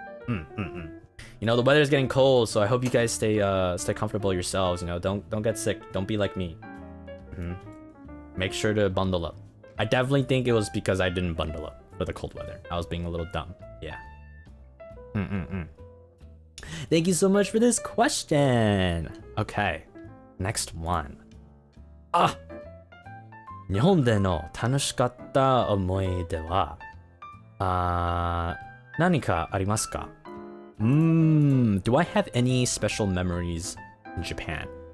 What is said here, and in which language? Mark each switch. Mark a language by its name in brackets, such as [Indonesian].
[English] You know, the weather is getting cold, so I hope you guys stay comfortable yourselves. You know, don't get sick. Don't be like me. Make sure to bundle up. I definitely think it was because I didn't bundle up for the cold weather. I was being a little dumb. Yeah. Thank you so much for this question. Okay, next one. [Japanese] 日本での楽しかった思い出は何かありますか？ [English] Do I have any special memories in Japan?